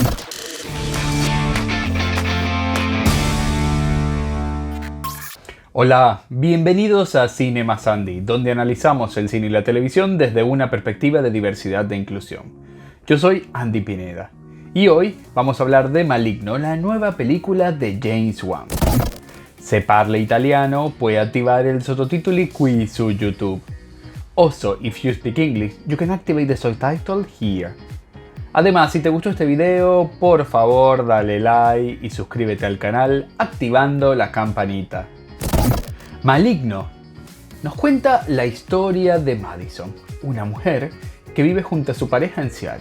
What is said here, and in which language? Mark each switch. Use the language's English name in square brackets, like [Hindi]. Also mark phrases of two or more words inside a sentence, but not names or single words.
[Spanish] Hola, bienvenidos a Cinema Sandy, donde analizamos el cine y la televisión desde una perspectiva de diversidad e inclusión. Yo soy Andy Pineda y hoy vamos a hablar de Maligno, la nueva película de James Wan. [Italian] Se parla italiano, puoi attivare il sottotitoli qui su YouTube. [English] Also, if you speak English, you can activate the subtitle here. [Spanish] Además, si te gustó este video, por favor dale like y suscríbete al canal activando la campanita. Maligno nos cuenta la historia de Madison, una mujer que vive junto a su pareja en Seattle.